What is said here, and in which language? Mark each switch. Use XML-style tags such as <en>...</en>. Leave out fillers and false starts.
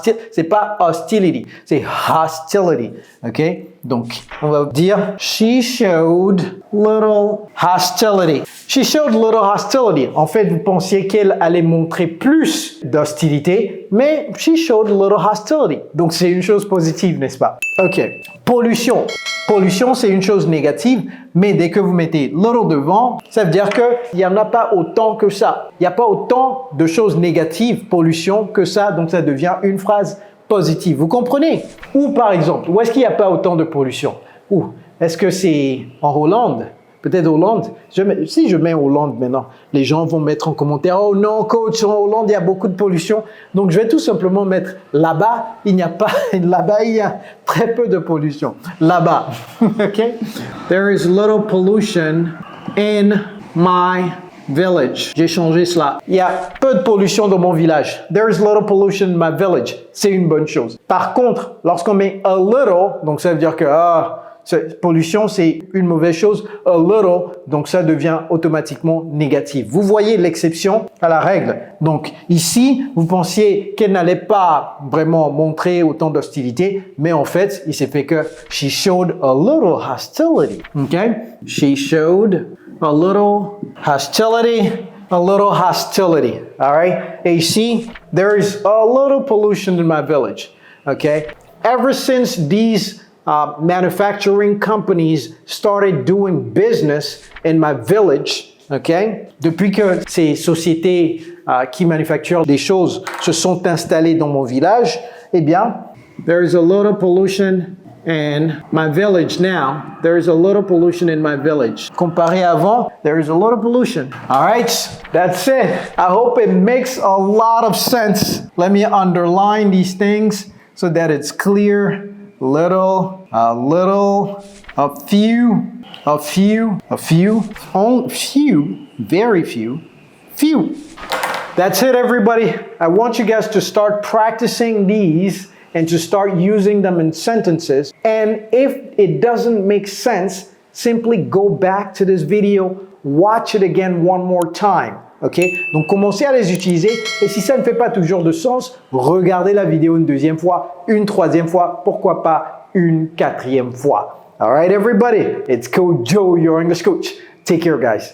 <fr>C'est pas hostility, c'est hostility. OK? Donc, on va dire</fr> <en>she showed little hostility. She showed little hostility.</en> <fr>En fait, vous pensiez qu'elle allait montrer plus d'hostilité, mais</fr> <en>she showed little hostility.</en> <fr>Donc, c'est une chose positive, n'est-ce pas? OK. Pollution. Pollution, c'est une chose négative, mais dès que vous mettez little devant, ça veut dire qu'il n'y en a pas autant que ça. Il n'y a pas autant de choses négatives, pollution, que ça, donc ça devient une phrase positive. Vous comprenez? Ou par exemple, où est-ce qu'il n'y a pas autant de pollution? Ou est-ce que c'est en Hollande? Peut-être Hollande. Si je mets Hollande maintenant, les gens vont mettre en commentaire « Oh non, coach, en Hollande, il y a beaucoup de pollution. » Donc, je vais tout simplement mettre « Là-bas, il n'y a pas... Là-bas, il y a très peu de pollution. Là-bas. » OK?</fr> <en>There is little pollution in my village.</en> <fr>J'ai changé cela. Il y a peu de pollution dans mon village.</fr> <en>There is little pollution in my village.</en> <fr>C'est une bonne chose. Par contre, lorsqu'on met a little, donc ça veut dire que pollution, c'est une mauvaise chose. A little, donc ça devient automatiquement négatif. Vous voyez l'exception à la règle. Donc ici, vous pensiez qu'elle n'allait pas vraiment montrer autant d'hostilité, mais en fait, il s'est fait que</fr> <en>she showed a little hostility. Okay? She showed a little hostility. A little hostility. All right?</en> <fr>Et ici,</fr> <en>there is a little pollution in my village. Okay? Ever since these manufacturing companies started doing business in my village, okay?</en> <fr>Depuis que ces sociétés qui manufacturent des choses se sont installées dans mon village, eh bien,</fr> <en>there is a little pollution in my village now. There is a little pollution in my village.</en> <fr>Comparé avant,</fr> <en>there is a little pollution. All right, that's it. I hope it makes a lot of sense. Let me underline these things so that it's clear. Little, a little, a few, a few, a few, few, very few, few. That's it, everybody. I want you guys to start practicing these and to start using them in sentences. And if it doesn't make sense, simply go back to this video, watch it again one more time. OK?</en> <fr>Donc, commencez à les utiliser. Et si ça ne fait pas toujours de sens, regardez la vidéo une deuxième fois, une troisième fois, pourquoi pas une quatrième fois.</fr> <en>All right, everybody? It's Coach Joe, your English coach. Take care, guys.</en>